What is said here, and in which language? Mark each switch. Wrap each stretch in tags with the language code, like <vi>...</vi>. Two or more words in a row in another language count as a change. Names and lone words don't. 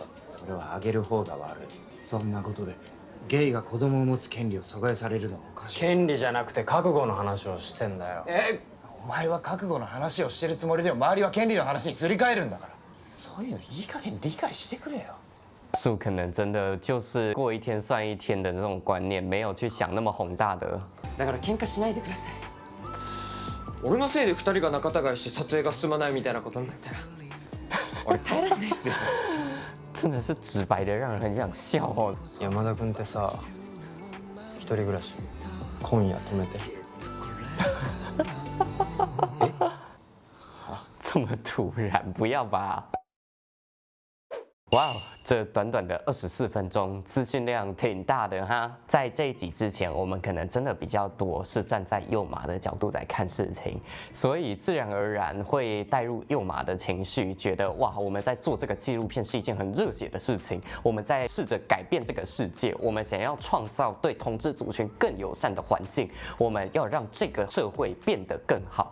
<ja>それは上げる方が悪い。そんなことでゲイが子供を持つ権利を阻害されるのはおかしい。権利じゃなくて覚悟の話をしてんだよ。お前は覚悟の話をしてるつもりでも周りは権利の話にすり替えるんだから。そういうのいい加減理解してくれよ。</ja> <zh>树可能真的就是过一天算一天的那种观念，没有去想那么宏大的。</zh> <ja>だから喧嘩しないでください。俺のせいで2人が仲違いして撮影が進まないみたいなことになったら俺耐えらんないっすよ。</ja> <zh>真的是直白的让人很想笑哦。</zh> <ja>山田君ってさ、一人暮らし今夜止めて。</ja> <zh>这么突然，不要吧。哇哦， 这短短的24分钟，资讯量挺大的哈。在这一集之前，我们可能真的比较多是站在右马的角度在看事情，所以自然而然会带入右马的情绪，觉得哇，我们在做这个纪录片是一件很热血的事情，我们在试着改变这个世界，我们想要创造对同志族群更友善的环境，我们要让这个社会变得更好。</zh>